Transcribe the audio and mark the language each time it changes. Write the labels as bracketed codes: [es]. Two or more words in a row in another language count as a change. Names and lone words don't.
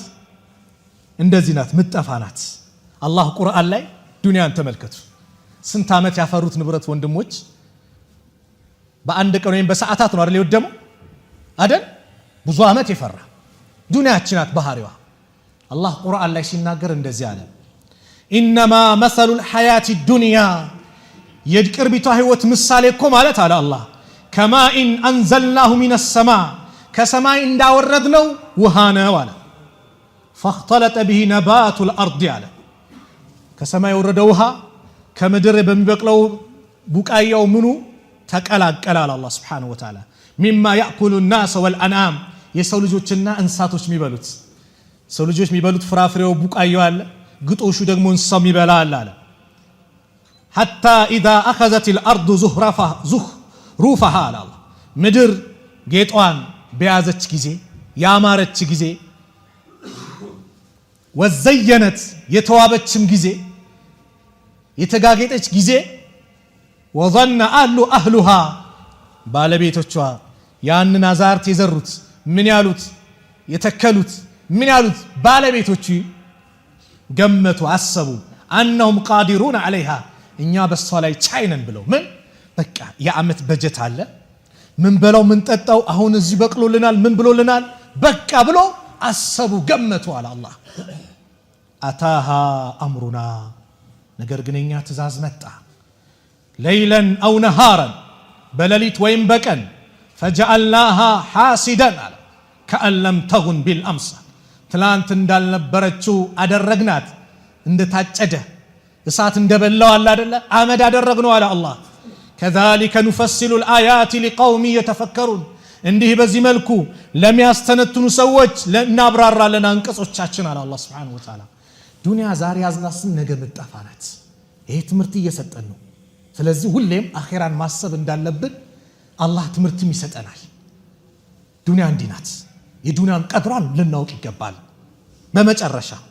[am] እንደዚህ ናት፣ ምጠፋ ናት። አላህ ቁርአን ላይ ዱንያን ተመልከቱ። ስንት ዓመት ያፈሩት ንብረት ወንድሞች በአንድ ቀን ወይም በሰዓታት ነው አይደል የወደመው አይደል? ብዙ ዓመት የፈራ ዱንያችን ናት ባህሪዋ። አላህ ቁርአን ላይ ሲናገር እንደዚህ አለ [ar] إنما مثل الحياة الدنيا [am] የቅርቢቷ ህይወት ምሳሌ እኮ ማለት አለ አላህ [ar] كماء أنزلناه من السماء [am] ከሰማይ እንዳወረድነው ውሃ ነው አለ [ar] فاختلط به نبات [am] الارض አለ ከሰማይ የወረደ ውሃ ከምድር በሚበቅለው ቡቃያው ምኑ ተቀላቀለ አለ አላህ [ar] سبحانه وتعالى مما ياكل الناس والانعام [am] የሰው ልጆችና እንስሳቶች የሚበሉት ሰው ልጆች የሚበሉት ፍራፍሬው ቡቃያው አለ ግጦሹ ደግሞ እንስሳው ይበላል አለ [ar] حتى اذا اخذت الارض زخرفها [am] አለ አላህ ምድር ጌጧን በያዘች ጊዜ ያማረች ጊዜ ወዘየነት የተዋበችም ጊዜ የተጋጌጠች ጊዜ [ar] وظن اهلها [am] ባለቤቶቿ ያንን አዛርት የዘሩት ምን ያሉት የተከሉት ምን ያሉት ባለቤቶቹ ገመቱ አሰቡ [ar] انهم قادرون عليها [am] እኛ በሷ ላይ ቻይነን ብለው ምን በቃ የዓመት በጀት አለ ምን በለው ምን ጠጣው አሁን እዚህ በቅሎልናል ምን ብሎልናል በቃ ብሎ አሰቡ ገመቱ አለ አላህ [ar] أتاها أمرنا [am] ነገር ግን እኛ ትእዛዝ መጣ [ar] ليلا أو نهارا [am] በሌሊት ወይም በቀን [ar] فجعلناها حاسدا كأن لم تغن بالأمس [am] ትላንት እንዳልነበረችው አደረግናት እንደታጨደ እሳት እንደበላው አለ አይደለ አመድ አደረግነው አለ አላህ [ar] كذلك نفصل الآيات لقوم يتفكرون [am] እንዲህ በዚህ መልኩ ለሚያስተነትኑ ሰዎች እናብራራለን አንቀጾቻችን አለ አላህ [ar] سبحانه وتعالى [am] ዱንያ ዛሬ ያዝናስን ነገ መጣፋናት ይሄ ትምህርት እየሰጠን ነው ስለዚህ ሁሌም አኺራን ማሰብ እንዳለብን አላህ ትምህርትም ይሰጠናል ዱንያ እንዲናት የዱንያን ቀድሯን ልናውቅ ይገባል በመጨረሻ